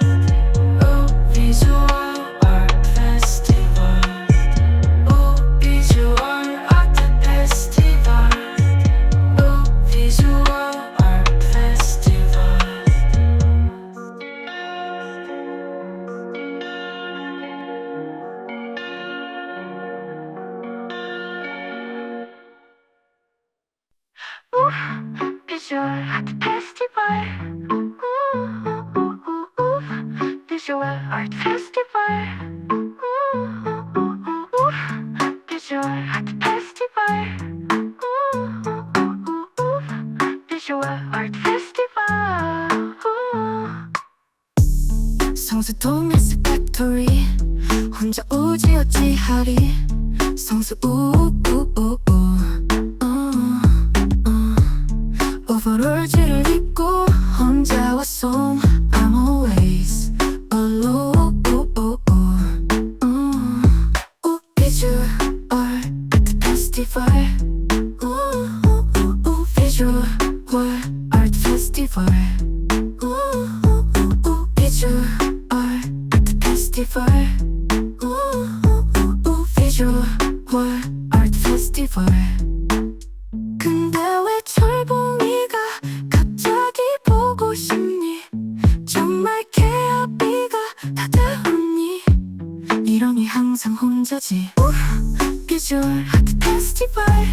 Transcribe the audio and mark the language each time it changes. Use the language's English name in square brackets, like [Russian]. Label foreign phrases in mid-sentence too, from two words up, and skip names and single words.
[Korean] 비주얼 아트 페스티벌 비주얼 아트 페스티벌 비주얼 Visual Art Festival. Visual Art Festival. Visual Art Festival. Visual Art Festival. 성수동 S Factory 혼자 오지 어찌하리 성수 오버롤즈를 입고 혼자 왔어 [English] I'm always alone [Korean] Visual Art Festival Visual Art Festival Visual Art Festival Visual Art Festival 근데 왜 철봉이가 갑자기 보고 싶니 정말 개아비가 다 되었니 이러니 항상 혼자지 비주얼 아트 페스티벌